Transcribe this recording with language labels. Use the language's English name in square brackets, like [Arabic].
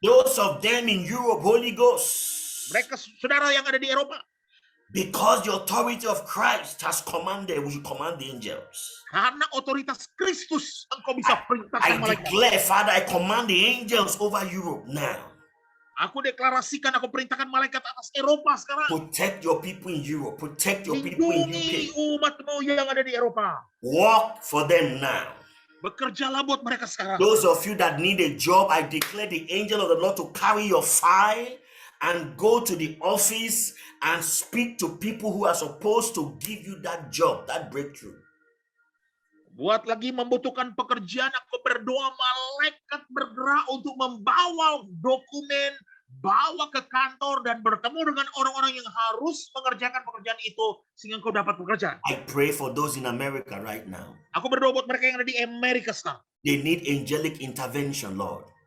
[English] Those of them in Europe, Holy Ghost. [Indonesian] Mereka saudara yang ada di Eropa. [English] Because the authority of Christ has commanded, we should command the angels. [Indonesian] Karena otoritas Kristus, engkau bisa [English] I [Indonesian] perintahkan malaikat. [English] declare, Father, I command the angels over Europe now. [Indonesian] Aku deklarasikan, aku perintahkan malaikat atas Eropa sekarang. [English] Protect your people in Europe. Protect your people in [Indonesian] Lindungi umatmu yang ada di Eropa. [English] Walk for them now. [Indonesian] Bekerjalah buat mereka sekarang. [English] Those of you that need a job, I declare the angel of the Lord to carry your file and go to the office and speak to people who are supposed to give you that job, that breakthrough. [Indonesian] Buat lagi membutuhkan pekerjaan, aku berdoa malaikat bergerak untuk membawa dokumen, bawa ke kantor dan bertemu dengan orang-orang yang harus mengerjakan pekerjaan itu sehingga engkau dapat pekerjaan. [English] I pray for those in America right now. [Indonesian] Aku berdoa buat mereka yang ada di Amerika sekarang. [English] They need angelic intervention, Lord.